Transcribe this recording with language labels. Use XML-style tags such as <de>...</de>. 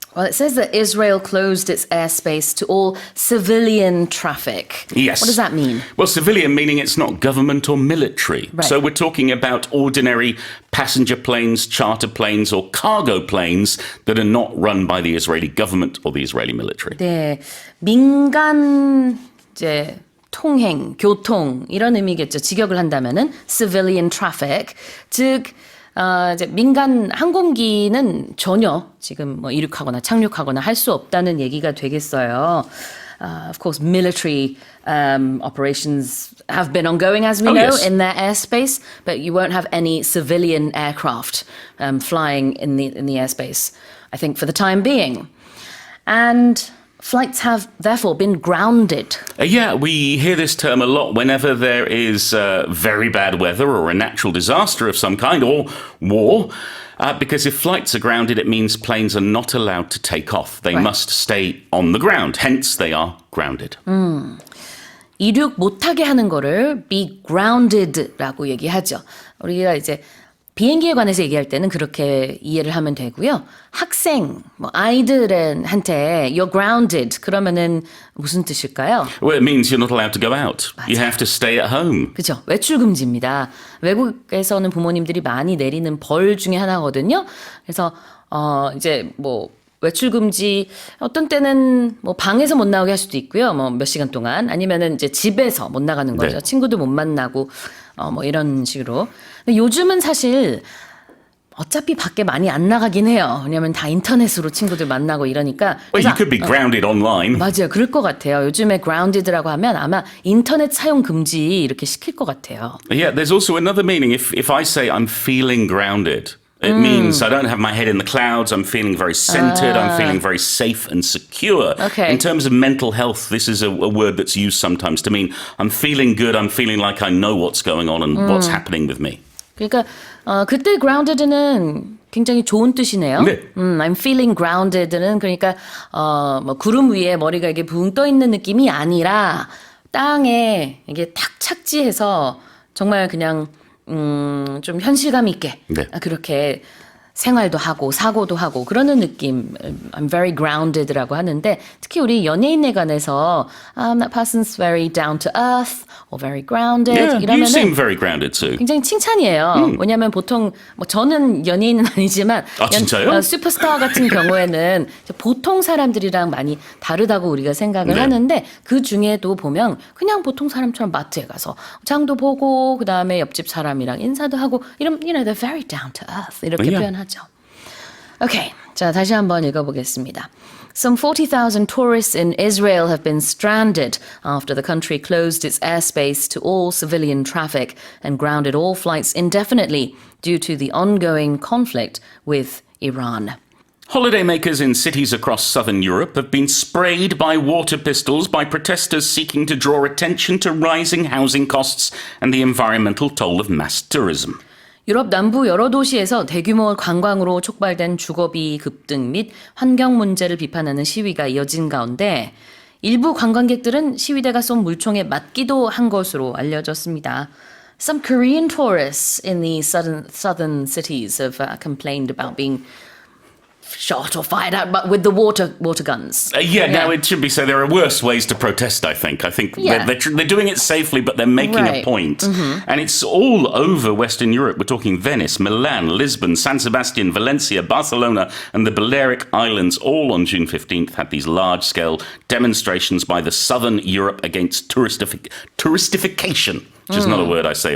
<en>Well, it says that Israel closed its airspace to all civilian traffic. Yes. What does that mean? Well, civilian meaning it's not government or military. Right. So we're talking about ordinary passenger planes, charter planes, or cargo planes that are not run by the Israeli government or the Israeli military.</en> <ko>네, 민간 이제 통행, 교통 이런 의미겠죠. 직역을 한다면은</ko> <en>civilian traffic,</en> <ko>즉 이제 민간 항공기는 전혀 지금 뭐 이륙하거나 착륙하거나 할 수 없다는 얘기가 되겠어요.</ko> <en>Of course, military operations have been ongoing, as we know, yes. in their airspace, but you won't have any civilian aircraft flying in the airspace, I think, for the time being. And flights have therefore been grounded. Yeah, we hear this term a lot whenever there is very bad weather or a natural disaster of some kind or war. Because if flights are grounded, it means planes are not allowed to take off. They Right. must stay on the ground. Hence, they are grounded.</en> <ko>이륙 못하게 하는 거를</ko> <en>be grounded</en> <ko>라고 얘기하죠. 우리가 이제 비행기에 관해서 얘기할 때는 그렇게 이해를 하면 되고요. 학생, 뭐 아이들한테</ko> <en>you're grounded</en> <ko>그러면은 무슨 뜻일까요?</ko> <en>Well, it means you're not allowed to go out. You have to stay at home.</en> <ko>그죠. 외출 금지입니다. 외국에서는 부모님들이 많이 내리는 벌 중에 하나거든요. 그래서 이제 뭐 외출 금지 어떤 때는 뭐 방에서 못 나오게 할 수도 있고요. 뭐 몇 시간 동안 아니면은 이제 집에서 못 나가는 거죠. 네. 친구도 못 만나고 뭐 이런 식으로. 근데 요즘은 사실 어차피 밖에 많이 안 나가긴 해요. 왜냐면 다 인터넷으로 친구들 만나고 이러니까.</ko> <en>Well,</en> <ko>그래서</ko> <en>you could be grounded online.</en> <ko>맞아요. 그럴 것 같아요. 요즘에 grounded라고 하면 아마 인터넷 사용 금지 이렇게 시킬 것 같아요.</ko> <en>Yeah, there's also another meaning. If I say I'm feeling grounded, it means I don't have my head in the clouds. I'm feeling very centered. I'm feeling very safe and secure. Okay. In terms of mental health, this is a word that's used sometimes to mean I'm feeling good. I'm feeling like I know what's going on and what's happening with me.</en> <ko>그러니까 그때 grounded는 굉장히 좋은 뜻이네요. 네.</ko> <en>I'm feeling grounded</en> <ko>는 그러니까 뭐 구름 위에 머리가 이게 붕 떠 있는 느낌이 아니라 땅에 이게 탁 착지해서 정말 그냥 좀 현실감 있게 네. 그렇게 생활도 하고 사고도 하고 그러는 느낌</ko> <en>I'm very grounded</en> <ko>라고 하는데 특히 우리 연예인에 관해서</ko> <en>that person's very down to earth or very grounded Yeah, you seem</en> <ko>이러면은</ko> <en>very grounded too.</en> <ko>굉장히 칭찬이에요. 왜냐하면 보통 뭐 저는 연예인은 아니지만 진짜요? 슈퍼스타 같은 경우에는 보통 사람들이랑 많이 다르다고 우리가 생각을 네. 하는데 그 중에도 보면 그냥 보통 사람처럼 마트에 가서 장도 보고 그 다음에 옆집 사람이랑 인사도 하고 이런</ko> <en>they're very down to earth</en> <ko>이렇게</ko> <en>Yeah.</en> <ko>표현하죠. 오케이, 자 다시 한번 읽어보겠습니다.</ko> <en>Some 40,000 tourists in Israel have been stranded after the country closed its airspace to all civilian traffic and grounded all flights indefinitely due to the ongoing conflict with Iran. Holidaymakers in cities across southern Europe have been sprayed by water pistols by protesters seeking to draw attention to rising housing costs and the environmental toll of mass tourism.</en> <ko>유럽 남부 여러 도시에서 대규모 관광으로 촉발된 주거비 급등 및 환경 문제를 비판하는 시위가 이어진 가운데 일부 관광객들은 시위대가 쏜 물총에 맞기도 한 것으로 알려졌습니다.</ko> <en>Some Korean tourists in the southern cities have complained about being shot or fired at but with the water guns. Now it should be said there are worse ways to protest, I think. I think Yeah. they're doing it safely, but they're making a Right. point. And it's all over Western Europe. We're talking Venice, Milan, Lisbon, San Sebastian, Valencia, Barcelona, and the Balearic Islands all on June 15th had these large-scale demonstrations by the Southern Europe against touristification, which is not a word I say</en>